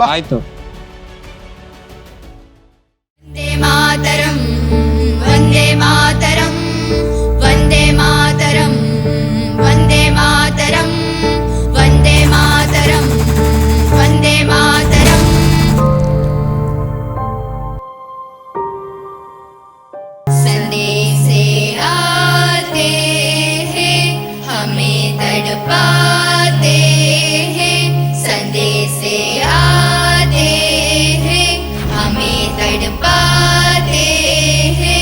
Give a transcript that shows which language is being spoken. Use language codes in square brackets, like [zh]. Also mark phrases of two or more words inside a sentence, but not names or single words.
[kn] ಆಯ್ತು. [sa] वन्दे मातरम्, वन्दे मातरम्, वन्दे मातरम्, वन्दे मातरम्, वन्दे मातरम्. [hi] संदेशे आते हैं, हमें तड़पाते हैं. संदेशे आते हैं, हमें तड़पाते हैं.